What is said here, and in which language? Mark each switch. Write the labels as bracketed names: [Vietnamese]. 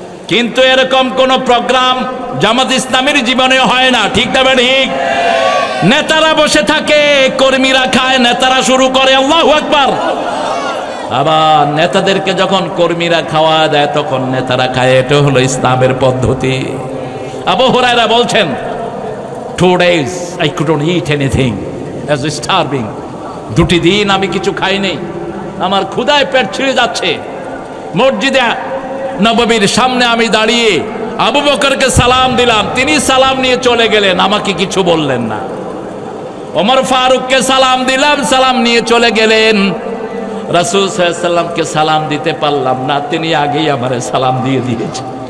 [Bangla] কিন্তু এরকম কোন প্রোগ্রাম জামাত ইসলামের জীবনে হয় না, ঠিক না ঠিক? নেতারা বসে থাকে, কর্মীরা খায়, নেতারা শুরু করে আল্লাহু আকবার। আবার নেতাদেরকে যখন কর্মীরা খাওয়া দেয় তখন নেতারা খায়। এটা হলো ইসলামের পদ্ধতি। আবু হুরায়রা বলছেন, [English] 2 days I couldn't eat anything as starving. [Bangla] 2 দিন আমি কিছু খাইনি, আমার ক্ষুধায় পেট ছিঁড়ে যাচ্ছে। মসজিদে নববীর সামনে আমি দাঁড়িয়ে আবু বকরকে সালাম দিলাম, তিনি সালাম নিয়ে চলে গেলেন, আমাকে কিছু বললেন না। ওমর ফারুককে সালাম দিলাম, সালাম নিয়ে চলে গেলেন। রাসূল সাল্লাল্লাহু আলাইহি ওয়াসাল্লামকে সালাম দিতে পারলাম না, তিনি আগেই আমারে সালাম দিয়ে দিয়েছে।